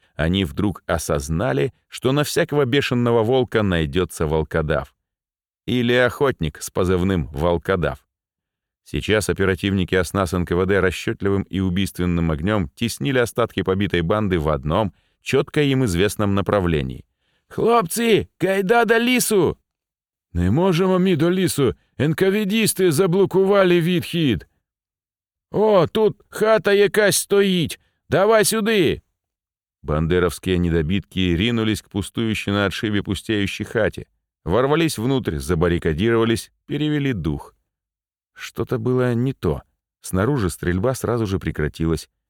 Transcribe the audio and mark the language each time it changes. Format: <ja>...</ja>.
<ru>Они вдруг осознали, что на всякого бешеного волка найдется волкодав. Или охотник с позывным «волкодав». Сейчас оперативники ОСНАС НКВД расчетливым и убийственным огнем теснили остатки побитой банды в одном, четко им известном направлении.</ru> <uk>«Хлопцы, кайда до лісу!» «Не можемо мі до лісу! НКВДисты заблокували відхід!» «О, тут хата якась стоїть! Давай сюди!»</uk> <ru>Бандеровские недобитки ринулись к пустующей на отшибе пустеющей хате, ворвались внутрь, забаррикадировались, перевели дух. Что-то было не то. Снаружи стрельба сразу же прекратилась.</ru>